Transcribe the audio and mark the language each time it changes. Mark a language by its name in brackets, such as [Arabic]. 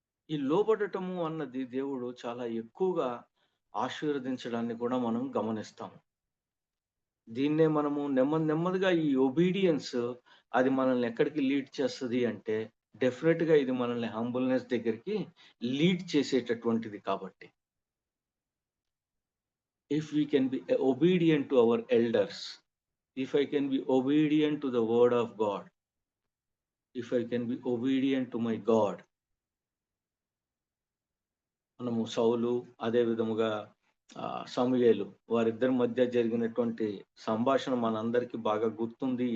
[Telugu] ఈ లోబడటము అన్నది దేవుడు చాలా ఎక్కువగా ఆశీర్వదించడాన్ని కూడా మనం గమనిస్తాము. దీన్నే మనము నెమ్మదిగా ఈ ఒబీడియన్స్ అది మనల్ని ఎక్కడికి లీడ్ చేస్తుంది అంటే డెఫినెట్ గా ఇది మనల్ని హంబుల్నెస్ దగ్గరికి లీడ్ చేసేటటువంటిది. [English] కాబట్టి if we can be obedient to our elders, if I can be obedient to the word of God, if I can be obedient to my God. [Telugu] మనము సౌలు అదే విధముగా సమూయేలు వారిద్దరి మధ్య జరిగినటువంటి సంభాషణ మనందరికీ బాగా గుర్తుంది.